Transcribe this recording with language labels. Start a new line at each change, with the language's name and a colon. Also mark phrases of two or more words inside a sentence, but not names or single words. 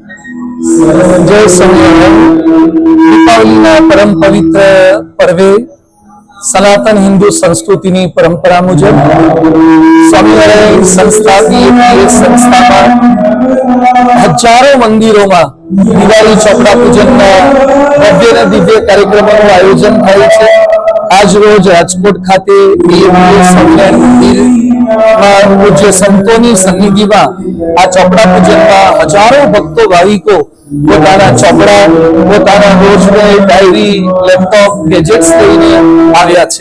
Gujarati: જય સ્વામિનારાયણ। દીપાવલીના પરમ પવિત્ર પર્વે સનાતન હિંદુ સંસ્કૃતિની પરંપરા મુજબ સ્વામિનારાયણ સંસ્થાની સંસ્થામાં
Hindi: हजारों मंदिरों में
Gujarati: दिवाળી ચોપડા પૂજનના ભવ્ય અને દિવ્ય કાર્યક્રમોનું આયોજન થાય છે। આજ રોજ રાજકોટ ખાતે સ્વામિનારાયણ મંદિરમાં પૂજ્ય સંતોની સન્નિધિમાં આ ચોપડા પૂજનમાં હજારો ભક્તો ભાવિકો પોતાના ચોપડા, પોતાના રોજની ડાયરી, લેપટોપ, ગેજેટ્સ લઈને આવ્યા છે।